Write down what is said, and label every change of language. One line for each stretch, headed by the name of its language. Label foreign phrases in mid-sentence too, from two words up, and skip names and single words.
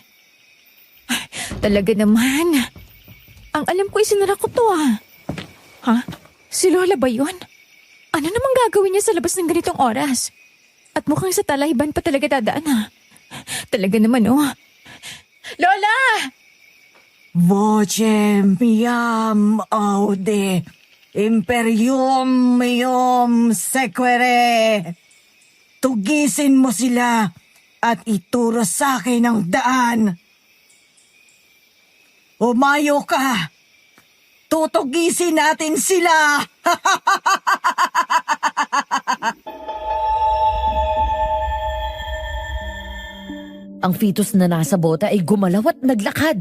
Filipino: Ay, talaga naman. Ang alam ko isinara ko to ah. Ha? Si Lola ba yun? Ano namang gagawin niya sa labas ng ganitong oras? At mukhang sa talayban pa talaga dadaan ha. Talaga naman oh. Lola!
Latin: Voce miam aude, imperium meum sequere.
Filipino: Tugisin mo sila at ituro sa akin ang daan. Umayo ka! Tutugisin natin sila! Ang fetus na nasa bota ay gumalaw at naglakad.